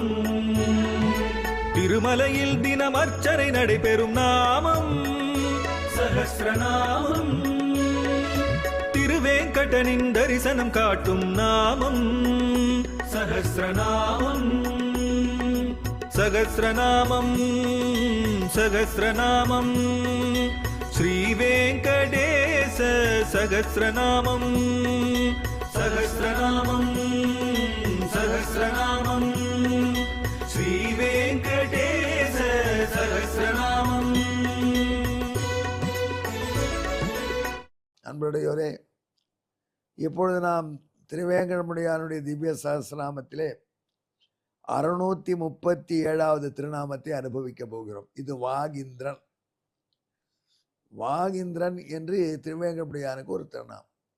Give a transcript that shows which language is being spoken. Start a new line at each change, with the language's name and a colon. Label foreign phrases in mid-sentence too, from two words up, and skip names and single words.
Tamil: திருமலையில் தினம் அர்ச்சனை நடைபெறும் நாமம் சஹஸ்ரநாமம். திருவேங்கடனின் தரிசனம் காட்டும் நாமம் சஹஸ்ரநாமம்.
Sanskrit: सहस्रनामं सहस्रनामं श्रीवेंकटेश सहस्रनामं सहस्रनामं सहस्रनामं श्रीवेंकटेश सहस्रनामं।
Tamil: அன்புடையோரே, இப்பொழுது நாம் திருவேங்கடமுடியானுடைய திவ்ய சஹஸ்ரநாமத்திலே 637வது திருநாமத்தை அனுபவிக்க போகிறோம். இது வாகிந்திரன். வாகிந்திரன் என்று திருவேங்கடமுடியானுக்கு ஒரு திருநாமம்.